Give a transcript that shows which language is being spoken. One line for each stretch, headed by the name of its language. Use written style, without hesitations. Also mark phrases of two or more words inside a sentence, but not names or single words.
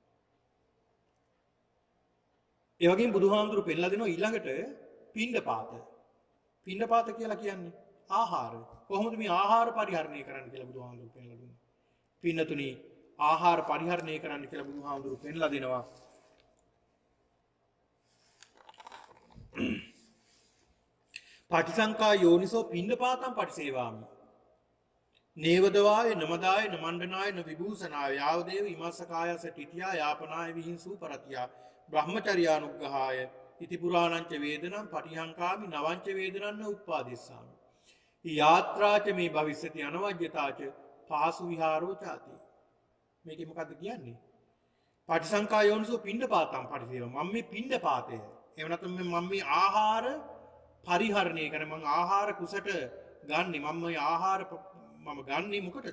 Sinhala: ඒ වගේම බුදුහාමුදුරු පෙන්ලා දෙනවා ඊළඟට පිණ්ඩපාත. පිණ්ඩපාත කියලා කියන්නේ ආහාර. කොහොමද මේ ආහාර පරිහරණය කරන්න කියලා බුදුහාමුදුරු පෙන්ලා දුන්නා. පින්නතුනි ආහාර පරිහරණය කරන්න කියලා බුදුහාමුදුරු පෙන්ලා දෙනවා.
Pali: පටිසංකා යෝනිසෝ පිණ්ඩපාතං පටිසේවාමි. නේවදවාය නමදාය නමණ්ඩනාය නවිභූෂනාය යාවදේව ඉමස්සකායස තිතියා යාපනාය විහිංසූ පරතියා බ්‍රහ්මචර්යානුග්‍රහාය ඉති පුරාණංච වේදනං පටිහංකාමි නවංච වේදනං උප්පාදිස්සාමි. යාත්‍රාච මේ භවිස්සති අනවජ්‍යතාච පාසු විහාරෝ ചാති.
Sinhala: මේකේ මොකද්ද කියන්නේ?
Pali: පටිසංකා යෝනිසෝ පිණ්ඩපාතං පටිසේවාමි.
Sinhala: මම මේ පිණ්ඩපාතය එහෙම නැත්නම් මම මේ ආහාර පරිහරණය කරන මම ආහාර කුසට ගන්නෙ මම ආහාර මම ගන්නෙ මොකටද?